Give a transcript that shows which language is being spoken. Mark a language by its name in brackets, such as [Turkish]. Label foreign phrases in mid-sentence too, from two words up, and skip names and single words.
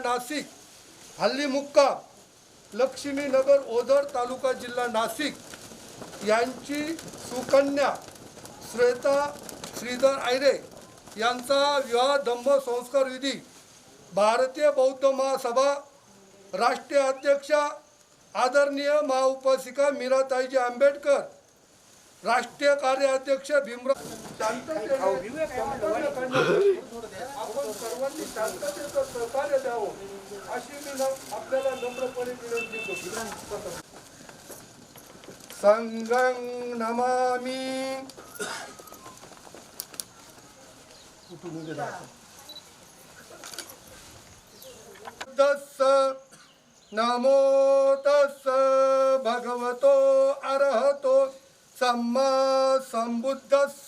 [Marathi] नाशिक, हल्ली मुक्काम लक्ष्मीनगर ओझर, तालुका जिल्हा नाशिक यांची सुकन्या श्वेता श्रीधर आयरे यांचा विवाह धम्म संस्कार विधी भारतीय बौद्ध महासभा राष्ट्रीय अध्यक्षा आदरणीय महाउपासिका मीराताईजी आंबेडकर, राष्ट्रीय कार्याध्यक्ष भीमराव आपण सर्वांनी शांततेचं सहकार्य द्यावं अशी मी आपल्याला नम्रपणे विनंती करतो. [Pali] संघं नमामि. नमो तस्स भगवतो अरहतो सम्मा संबुद्धस्स.